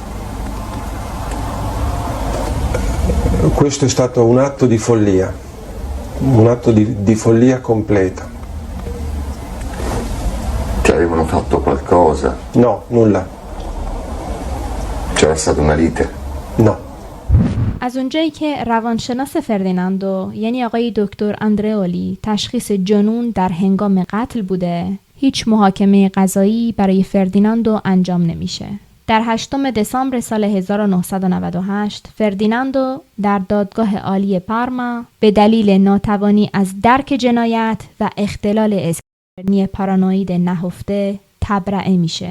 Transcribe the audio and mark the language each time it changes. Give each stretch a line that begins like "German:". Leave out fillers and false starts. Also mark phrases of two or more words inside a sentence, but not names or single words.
Italian: Questo è stato un atto di follia, un atto di follia completa. Ti avevano fatto qualcosa? No, nulla. C'era stata una lite? No.
Persian: از اونجایی که روانشناس فردیناندو یعنی آقای دکتر اندرئولی تشخیص جنون در هنگام قتل بوده، هیچ محاکمه قضایی برای فردیناندو انجام نمیشه. در 8 دسامبر سال 1998 فردیناندو در دادگاه عالی پارما به دلیل ناتوانی از درک جنایت و اختلال اسکیزوفرنی پارانوید نهفته تبرئه میشه.